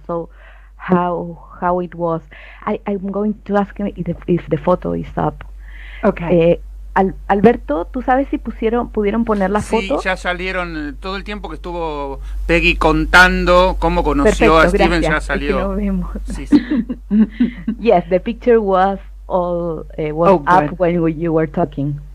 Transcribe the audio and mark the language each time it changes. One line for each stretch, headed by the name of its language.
English: So how it was. I'm going to ask him if the photo is up. Okay.
Spanish: Alberto, ¿tú sabes si pudieron poner la foto? Sí, ya salieron, todo el tiempo que estuvo Peggy contando cómo conoció a Steven, gracias, ya salió. Es que no vemos. Sí, sí.
English: Yes, the picture was all up when you were talking.